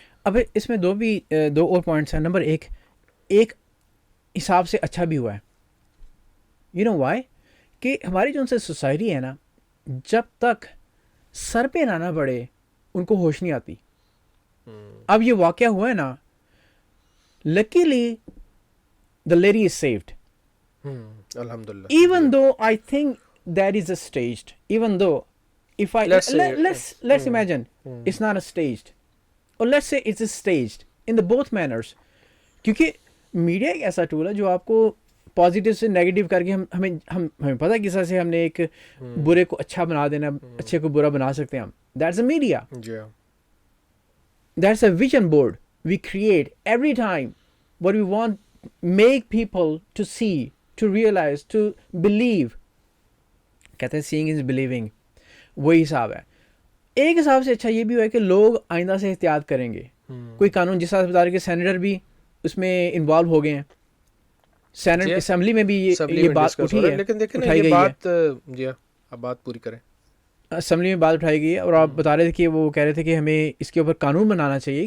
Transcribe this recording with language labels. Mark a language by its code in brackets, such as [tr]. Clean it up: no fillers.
[hi] अब इसमें दो और पॉइंट्स हैं. नंबर एक हिसाब से अच्छा भी हुआ है. [en] You know why? [hi] कि हमारी जो उनसे सोसाइटी है ना, जब तक सर पे ना पड़े उनको होश नहीं आती. अब ये वाकया हुआ है ना, [en] Luckily the lady is saved. [hi] अल्हम्दुलिल्लाह. [en] Even though I think that is a staged, even though if I let's imagine it's not a staged, or let's say it's a staged in the both manners. [hi] क्योंकि media एक ऐसा tool है जो आपको positive से negative करके हमें पता है किस तरह से हमने एक बुरे को अच्छा बना देना, अच्छे को बुरा बना सकते हैं हम. [en] That's a media. Yeah. That's a vision board we create every time what we want, make people to see, to realize, to believe. [hi] कहते हैं [en] seeing is believing. [hi] वही हिसाब है. एक हिसाब से अच्छा ये भी हुआ है कि लोग आइंदा से एहतियात करेंगे. कोई कानून जिस तरह से बता रहे कि सेनेटर भी उसमें इन्वॉल्व हो गए हैं. सेनेट असेंबली में भी ये बात उठी है, लेकिन देखें ना, उठाई ये गई बात है. जी हाँ, अब बात पूरी करें. असेंबली में बात उठाई गई है और आप बता रहे थे कि वो कह रहे थे कि हमें इसके ऊपर कानून बनाना चाहिए.